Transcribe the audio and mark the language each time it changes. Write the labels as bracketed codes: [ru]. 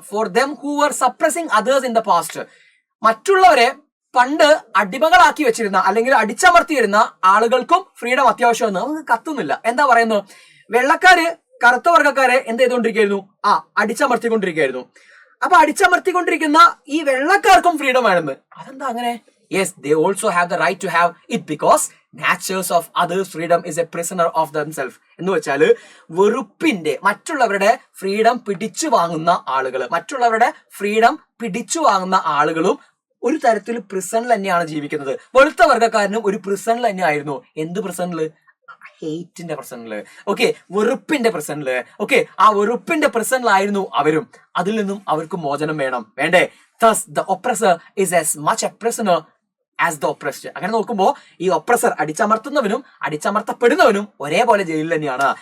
[en] For them who were suppressing others in the past. [ml] മറ്റുള്ളവരെ പണ്ട് അടിമകളാക്കി വെച്ചിരുന്ന അല്ലെങ്കിൽ അടിച്ചമർത്തിയിരുന്ന ആളുകൾക്കും ഫ്രീഡം അത്യാവശ്യമെന്ന് നമുക്ക് കത്തുന്നില്ല. എന്താ പറയുന്നത്, വെള്ളക്കാര് കറുത്ത വർഗ്ഗക്കാരെ എന്ത് ചെയ്തുകൊണ്ടിരിക്കുകയായിരുന്നു, അടിച്ചമർത്തിക്കൊണ്ടിരിക്കുകയായിരുന്നു. അപ്പൊ അടിച്ചമർത്തിക്കൊണ്ടിരിക്കുന്ന ഈ വെള്ളക്കാർക്കും ഫ്രീഡം വേണമെന്ന്. അതെന്താ അങ്ങനെ? [en] Yes, they also have the right to have it because natures of others' freedom is a prisoner of themselves. [ml] എന്ന് വെച്ചാല് വെറുപ്പിന്റെ, മറ്റുള്ളവരുടെ ഫ്രീഡം പിടിച്ചു വാങ്ങുന്ന ആളുകൾ, മറ്റുള്ളവരുടെ ഫ്രീഡം പിടിച്ചു വാങ്ങുന്ന ആളുകളും ഒരു തരത്തിൽ പ്രിസണിൽ തന്നെയാണ് ജീവിക്കുന്നത്. വെളുത്ത വർഗ്ഗക്കാരനും ഒരു പ്രിസണിൽ തന്നെ ആയിരുന്നു. എന്ത് പ്രിസണില്? ഹെയ്റ്റിന്റെ പ്രസന്റില്, ഓക്കെ, വെറുപ്പിന്റെ പ്രസന്റില്, ഓക്കെ, ആ വെറുപ്പിന്റെ പ്രസന്റിലായിരുന്നു അവരും. അതിൽ നിന്നും അവർക്ക് മോചനം വേണ്ടേ? [en] Thus the oppressor is as much a prisoner as the oppressed. [ml] അങ്ങനെ നോക്കുമ്പോ ഈ ഒപ്രസർ, അടിച്ചമർത്തുന്നവനും അടിച്ചമർത്തപ്പെടുന്നവനും ഒരേപോലെ ജയിലിൽ തന്നെയാണ്.